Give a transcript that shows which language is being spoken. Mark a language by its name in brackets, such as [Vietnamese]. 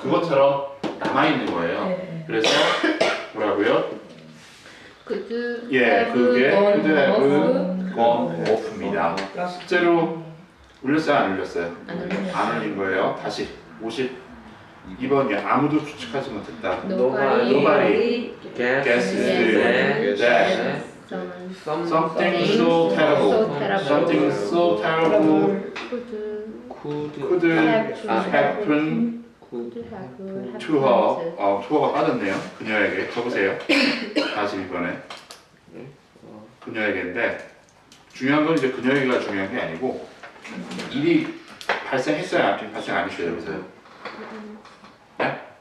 [Korean] 그것처럼 남아있는 거예요. 그래서 뭐라고요? 예, 그게 건 오프입니다. 실제로 울렸어요, 안 울렸어요? 안 울린 거예요. 다시 52번이요. 아무도 추측하지 못했다. [English] Nobody guessed that something so terrible, something so terrible could happen to her. to her [Korean] 가 빠졌네요. 그녀에게 적으세요. 42번에 그녀에게인데 중요한 건 이제 그녀에게가 중요한 게 아니고 일이 발생했어요, 발생 안 했어요, 여기서요? 네?